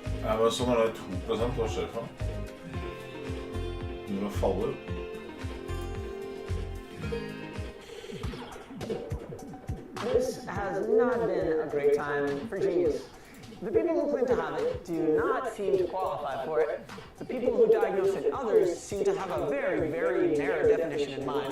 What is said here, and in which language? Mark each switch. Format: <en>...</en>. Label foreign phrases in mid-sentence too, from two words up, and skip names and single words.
<no>Ja, men så når det er 2%, hva skjer for? Når det faller.</no> <en>This has not been a great time for genius. The people who claim to have it do not seem to qualify for it. The people who diagnose it others seem to have a very, very narrow definition in mind.</en>